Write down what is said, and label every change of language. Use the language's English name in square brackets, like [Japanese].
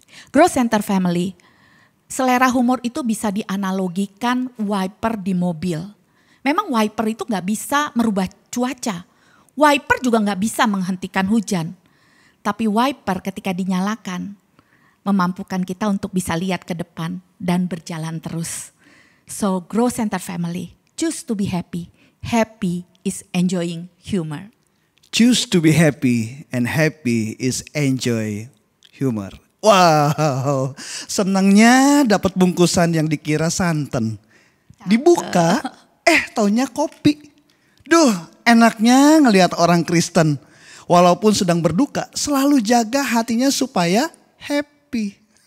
[Indonesian] Growth Center Family, selera humor itu bisa dianalogikan wiper di mobil. Memang wiper itu gak bisa merubah cuaca. Wiper juga gak bisa menghentikan hujan. Tapi wiper ketika dinyalakan, memampukan kita untuk bisa lihat ke depan dan berjalan terus. [English] So Grow Center Family, choose to be happy. Happy is enjoying humor. Choose to be happy and happy is enjoy humor. [Indonesian] Wow, senangnya dapat bungkusan yang dikira santan. Dibuka, taunya kopi. Duh, enaknya ngelihat orang Kristen. Walaupun sedang berduka, selalu jaga hatinya supaya happy.